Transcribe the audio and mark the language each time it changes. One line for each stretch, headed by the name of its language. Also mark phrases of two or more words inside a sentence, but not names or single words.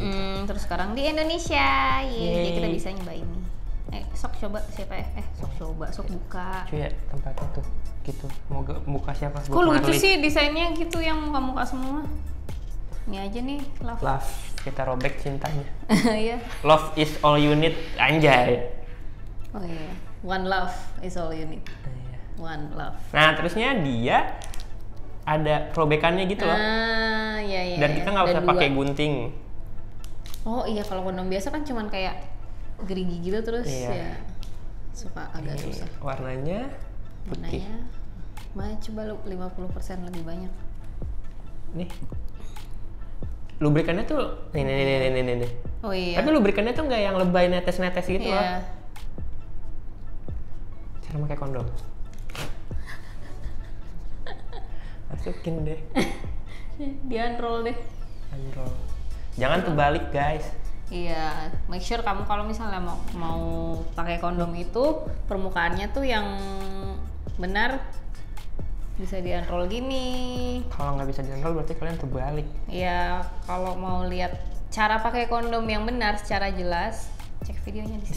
Indonesian: Terus sekarang di Indonesia. Jadi kita bisa nyoba ini. Sok coba siapa ya? Sok buka. Cuy ya tempatnya tuh, gitu. Mau buka siapa? Kok lucu sih desainnya gitu yang muka-muka semua. Ini aja nih, love. Love, kita robek cintanya. Iya.
English: Love is all you need,
Indonesian: anjay. Oh iya,
English: one love is all you need. One love.
Indonesian: Nah terusnya dia ada robekannya gitu loh. Iya. Dan kita nggak usah pakai gunting. Oh iya, kalau kondom biasa kan cuman kayak gerigi gitu terus ya suka agak susah. Warnanya putih. Coba 50% lebih banyak. Nih. Lubrikannya tuh nih. Oh iya. Tapi lubrikannya tuh nggak yang lebay netes-netes gitu loh. Cara pakai kondom. Masukin deh. Di-unroll deh. Unroll. Jangan terbalik, guys. Iya,
English: make sure
Indonesian: kamu kalau misalnya mau pakai kondom itu permukaannya tuh yang benar, bisa di-unroll gini. Kalau nggak bisa di-unroll berarti kalian terbalik. Iya, kalau mau lihat cara pakai kondom yang benar secara jelas, cek videonya di